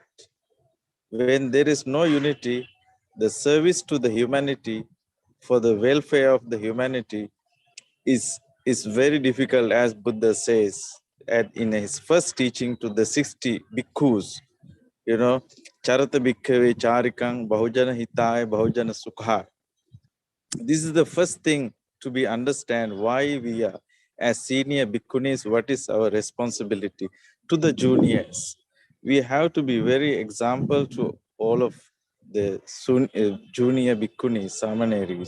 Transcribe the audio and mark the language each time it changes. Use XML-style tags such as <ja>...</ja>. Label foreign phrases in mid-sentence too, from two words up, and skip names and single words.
<en>When there is no unity, the service to the humanity for the welfare of the humanity is very difficult, as Buddha says in his first teaching to the 60 bhikkhus. You know,</en> <pi>charata bhikkhave charikang bahujana hitaya bahujana sukha.</pi> <en>This is the first thing to be understand why we are as senior bhikkhunis, what is our responsibility to the juniors. We have to be very example to all of the junior bhikkhunis, samaneris.</en>